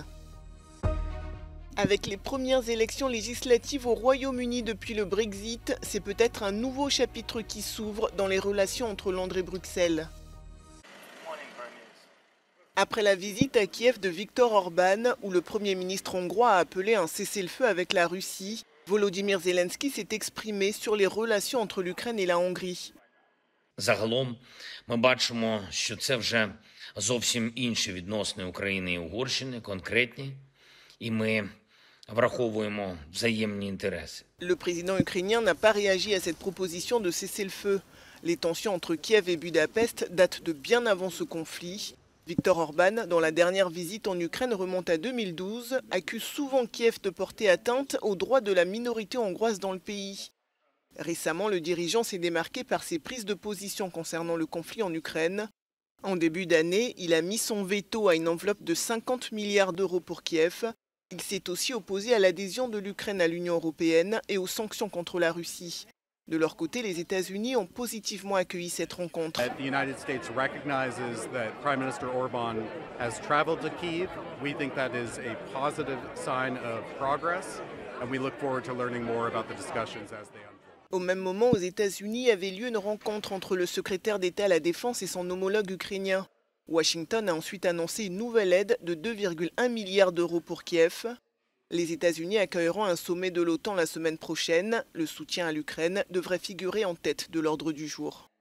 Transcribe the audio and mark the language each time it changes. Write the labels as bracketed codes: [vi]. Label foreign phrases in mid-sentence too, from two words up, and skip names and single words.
[fr] Avec les premières élections législatives au Royaume-Uni depuis le Brexit, c'est peut-être un nouveau chapitre qui s'ouvre dans les relations entre Londres et Bruxelles. Après la visite à Kiev de Viktor Orban, où le Premier ministre hongrois a appelé un cessez-le-feu avec la Russie, Volodymyr Zelensky s'est exprimé sur les relations entre l'Ukraine et la Hongrie. [uk] Загалом ми бачимо, що це вже зовсім інші відносини України і Угорщини, конкретні, і ми враховуємо взаємні інтереси. [fr] Le président ukrainien n'a pas réagi à cette proposition de cessez-le-feu. Les tensions entre Kiev et Budapest datent de bien avant ce conflit. Viktor Orban, dont la dernière visite en Ukraine remonte à 2012, accuse souvent Kiev de porter atteinte aux droits de la minorité hongroise dans le pays. Récemment, le dirigeant s'est démarqué par ses prises de position concernant le conflit en Ukraine. En début d'année, il a mis son veto à une enveloppe de 50 milliards d'euros pour Kiev. Il s'est aussi opposé à l'adhésion de l'Ukraine à l'Union européenne et aux sanctions contre la Russie. De leur côté, les États-Unis ont positivement accueilli cette rencontre. [en] The United States recognizes that Prime Minister Orban has traveled to Kyiv. We think that is a positive sign of progress, and we look forward to learning more about the discussions as they unfold. [fr] Au même moment, aux États-Unis avait lieu une rencontre entre le secrétaire d'État à la Défense et son homologue ukrainien. Washington a ensuite annoncé une nouvelle aide de 2,1 milliards d'euros pour Kiev. Les États-Unis accueilleront un sommet de l'OTAN la semaine prochaine. Le soutien à l'Ukraine devrait figurer en tête de l'ordre du jour.